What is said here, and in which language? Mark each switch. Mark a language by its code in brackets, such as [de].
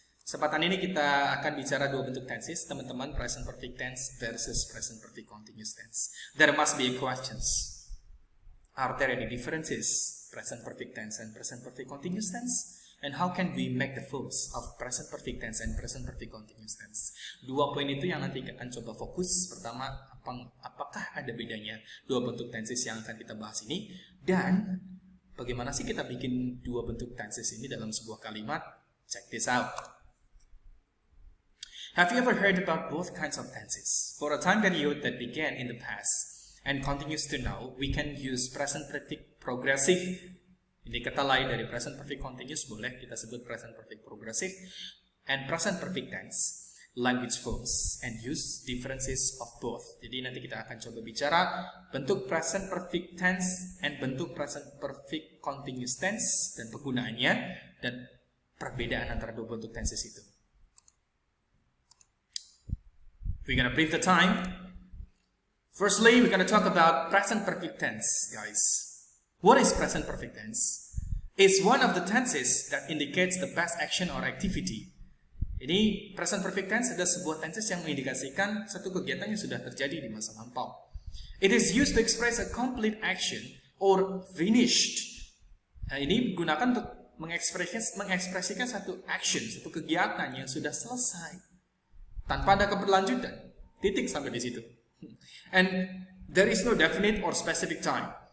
[id] Kesempatan ini kita akan bicara dua bentuk tenses, teman-teman, present perfect tense versus present perfect continuous tense. [en] There must be questions. Are there any differences present perfect tense and present perfect continuous tense? And how can we make the fuss of present perfect tense and present perfect continuous tense? [id] Dua poin itu yang nanti akan coba fokus. Pertama, apakah ada bedanya dua bentuk tenses yang akan kita bahas ini? Dan bagaimana sih kita bikin dua bentuk tenses ini dalam sebuah kalimat? [en] Check this out. Have you ever heard about both kinds of tenses? For a time period that began in the past and continues to now, we can use present perfect progressive. [id] Ini kata lain dari present perfect continuous, boleh kita sebut present perfect progressive, [en] and present perfect tense, language forms, and use differences of both. [id] Jadi nanti kita akan coba bicara bentuk present perfect tense and bentuk present perfect continuous tense dan penggunaannya dan perbedaan antara dua bentuk tenses itu. [en] We're gonna brief the time. Firstly, we're gonna talk about present perfect tense, guys. What is present perfect tense? It's one of the tenses that indicates the past action or activity. [id] Ini present perfect tense adalah sebuah tenses yang mengindikasikan satu kegiatan yang sudah terjadi di masa lampau. [en] It is used to express a complete action or finished. [id] Nah, ini digunakan untuk mengekspresikan satu action, satu kegiatan yang sudah selesai tanpa ada keberlanjutan, titik sampai di situ. [en] And there is no definite or specific time.